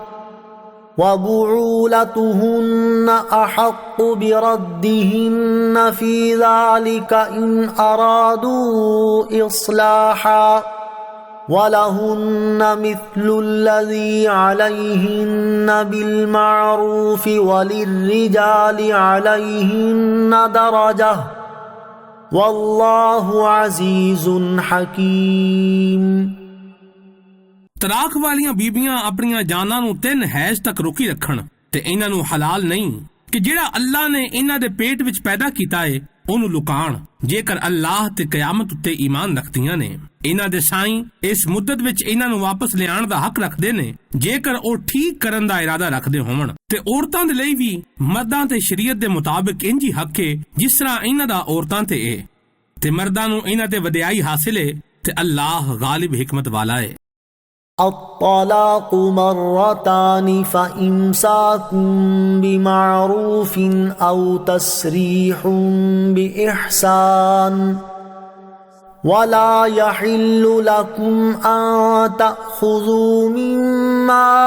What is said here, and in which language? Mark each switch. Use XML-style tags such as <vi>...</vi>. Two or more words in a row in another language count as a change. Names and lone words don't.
<ar>وبعولتهن أحق بردهن في ذلك إن أرادوا إصلاحا وَلَهُنَّ مِثْلُ الَّذِي عَلَيْهِنَّ بِالْمَعْرُوفِ وَلِلرِّجَالِ عَلَيْهِنَّ دَرَجَةٌ وَاللَّهُ عَزِيزٌ حَكِيمٌ۔</ar> <pa>طلاق والیاں بیبیاں اپنیاں جاناں نوں 3 حیض تک روکی رکھن تے انہاں نوں حلال نہیں کہ جڑا اللہ نے انہاں دے پیٹ وچ پیدا کیتا ہے انہوں لکان، جے کر اللہ تے قیامت تے ایمان رکھدیاں نے۔ انہاں دے سائیں اس مدت وچ انہاں نوں واپس لے آن دا حق رکھدے نے جے کر او ٹھیک کرن دا ارادہ رکھدے ہون، تے عورتاں دے لئی بھی مرداں تے شریعت دے مطابق انجی حق ہے جس طرح انہاں دا عورتاں تے ہے، تے مرداں نوں انہاں تے ودیائی حاصل ہے تے اللہ غالب حکمت والا ہے۔</pa> <ar>الطلاق مرتان فإمساك بمعروف أو تسريح بإحسان ولا يحل لكم أن تأخذوا مما</ar>